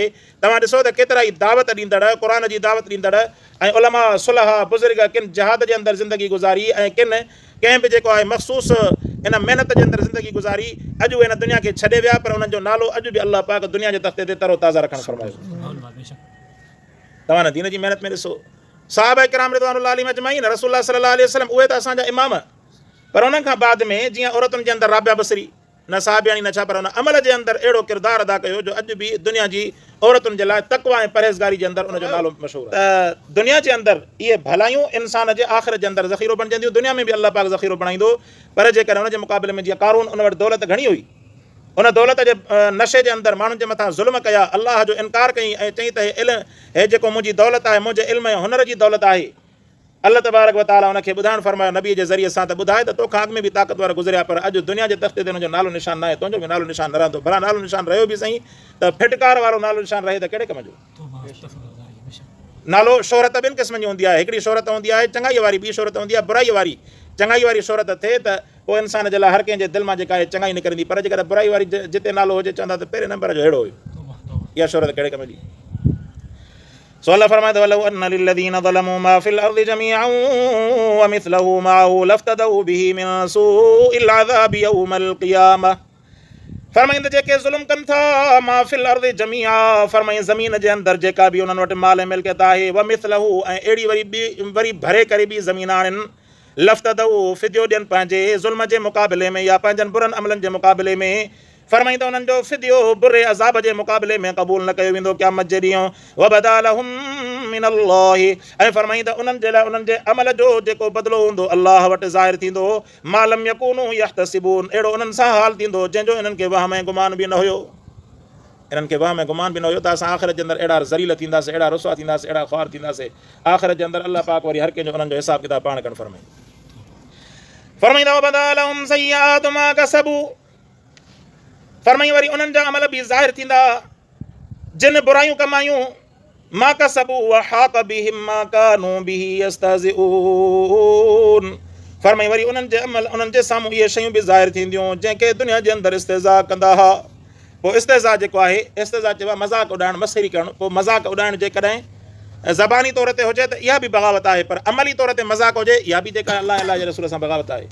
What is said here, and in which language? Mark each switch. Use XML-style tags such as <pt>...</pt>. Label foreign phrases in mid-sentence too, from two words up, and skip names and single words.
<sd>तव्हां ॾिसो त केतिरा ई दावत ॾींदड़, क़ुर जी दावत ॾींदड़ ऐं उलमा सुलहा बुज़ुर्ग किन जहाद जे अंदरि ज़िंदगी गुज़ारी ऐं किन कंहिं बि जेको आहे मख़सूस इन महिनत जे अंदरि ज़िंदगी गुज़ारी, अॼु उहे हिन दुनिया खे छॾे विया, पर उन्हनि जो नालो अॼु बि अलाह पाक दुनिया जे तख़्ते ते तरो ताज़ा रखणु फ़रमायो। तव्हां न दीन जी महिनत में ॾिसो, साहबा किराम</sd> <ar>رضوان الله عليهم أجمعين,</ar> <sd>रसूलुल्लाह</sd> <ar>صلى الله عليه وسلم,</ar> <sd>उहे त असांजा इमाम, पर उन्हनि खां बाद में जीअं औरतुनि जे अंदरि राबिया बसरी, न साहबियाणी न छा, पर हुन अमल जे अंदरि अहिड़ो किरदारु अदा कयो जो अॼु बि दुनिया जी औरतुनि जे लाइ तक़वा ऐं परहेज़गारी जे अंदरि उनजो नालो मशहूरु आहे। त दुनिया जे अंदरि इहे भलायूं इंसान जे आख़िरत जे अंदरि ज़ख़ीरो बणिजंदियूं, दुनिया में बि अलाह पाक ज़ख़ीरो बणाईंदो। पर जेकॾहिं हुनजे मुक़ाबले में जीअं कारून, उन वटि दौलत घणी हुई, उन दौलत जे नशे जे अंदरि माण्हुनि जे मथां ज़ुल्म कया, अलाह जो इनकार कई ऐं चई त हे जेको मुंहिंजी दौलत आहे, मुंहिंजे इल्म ऐं हुनर जी दौलत आहे। अल्लाह</sd> <ar>تبارك وتعالى</ar> <sd>हुनखे ॿुधाइणु फ़रमायो नबी जे ज़रिए सां त ॿुधाए त तोखां अॻु में बि ताक़तवर गुज़रिया, पर अॼु दुनिया जे तख़्ते ते हुनजो नालो निशान न आहे, तुंहिंजो बि नालो निशान न रहंदो। भला नालो निशान रहियो बि सही त फिटकार वारो नालो निशान रहे त कहिड़े कम जो। नालो शोहरत ॿिनि क़िस्मनि जी हूंदी आहे, हिकिड़ी शोहरत हूंदी आहे चङाईअ वारी, ॿी शोहरत हूंदी आहे बुराई वारी। चङाई वारी शोहरत थिए त पोइ इंसान जे लाइ हर कंहिंजे दिलि मां जेका आहे चङाई निकिरंदी, पर जेकॾहिं बुराई वारी जिते नालो हुजे चवंदा त पहिरें नंबर जो अहिड़ो हुयो, इहा शोहरत कहिड़े कम जी। सो अल्लाह फरमाए थो</sd> <ar>ولو أن للذين ظلموا ما في الأرض جميعا ومثله معه لافتدوا به من سوء العذاب يوم القيامة.</ar> <sd>फरमाईं त जेके ज़ुल्म कनि था,</sd> <ar>ما في الأرض جميعا,</ar> <sd>फरमाईं ज़मीन जे अंदरि जेका बि उन्हनि वटि माल ऐं मिल्कियत आहे,</sd> <ar>ومثله</ar> <sd>ऐं अहिड़ी वरी भरे करे बि ज़मीन आणनि, लफ़्तदऊ फिदियो ॾियनि पंहिंजे ज़ुल्म जे मुक़ाबले में या पंहिंजनि बुरनि अमलनि जे मुक़ाबले में। फरमाईं त उन्हनि जो फिदियो बुरे अज़ाब जे मुक़ाबले में क़बूल न कयो वेंदो क़यामत जे ॾींहुं।</sd> <ar>وبدا لهم من الله,</ar> <sd>ऐं फरमाईं त उन्हनि जे लाइ उन्हनि जे अमल जो जेको बदिलो हूंदो अलाह वटि ज़ाहिर थींदो।</sd> <ar>ما لم يكونوا يحتسبون,</ar> <sd>अहिड़ो उन्हनि सां हाल थींदो जंहिंजो इन्हनि खे वहम ऐं गुमान बि न हुयो। इन्हनि खे वहम ऐं गुमान बि न हुयो त असां आख़िरत जे अंदरि अहिड़ा ज़लील थींदासीं, अहिड़ा रुसवा थींदासीं, अहिड़ा ख़्वार थींदासीं। आख़िरत जे अंदरि अलाह पाक वरी हर कंहिंजो उन्हनि जो हिसाब किताब पाण करणु फरमाईंदा।</sd> <ar>وبدا لهم سيئات ما كسبوا,</ar> <sd>फरमाईं वरी उन्हनि जा अमल बि ज़ाहिर थींदा जिन बुरायूं कमायूं।</sd> <ar>ما كسبوا وحاق بهم ما كانوا به يستهزئون,</ar> <sd>फरमाईं वरी उन्हनि जे अमल, उन्हनि जे साम्हूं इहे शयूं बि ज़ाहिर थींदियूं जंहिंखे दुनिया जे अंदरि इस्तेज़ा कंदा हुआ। पोइ इस्तेज़ा जेको आहे, इस्तेज़ा चइबो आहे मज़ाक उॾाइणु, मस्खरी करणु। पोइ मज़ाक उॾाइणु जेकॾहिं ज़बानी तौर ते हुजे त इहा बि बग़ावत आहे, पर अमली तौर ते मज़ाक हुजे इहा बि जेका अलाह अलाह जे रसूल सां बग़ावत आहे।</sd>